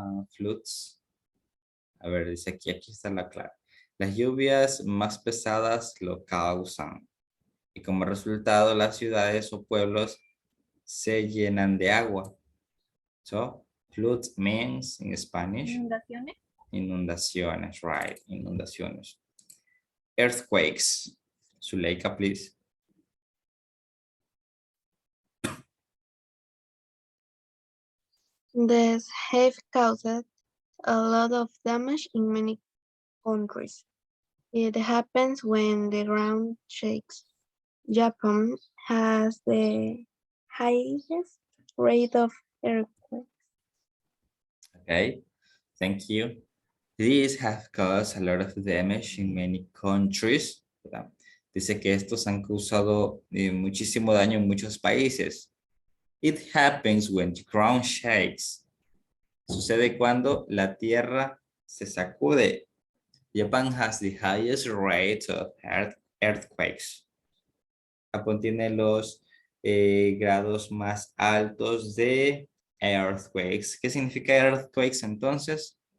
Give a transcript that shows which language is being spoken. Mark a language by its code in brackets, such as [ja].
[es] Floods. A ver, dice aquí está la clave. Las lluvias más pesadas lo causan. Y como resultado, las ciudades o pueblos se llenan de agua. [en] So, floods means in Spanish. [es] Inundaciones. [en] Inundaciones, right, inundaciones. earthquakes. Zuleika, please. This have caused a lot of damage in many countries. It happens when the ground shakes. Japan has the highest rate of earthquakes. Okay, thank you. These have caused a lot of damage in many countries. [es] ¿Verdad? Dice que estos han causado muchísimo daño en muchos países. [en] It happens when the ground shakes. [es] Sucede cuando la tierra se sacude. [en] Japan has the highest rate of earthquakes. [es] Japón tiene los grados más altos de earthquakes. ¿Qué significa earthquakes entonces?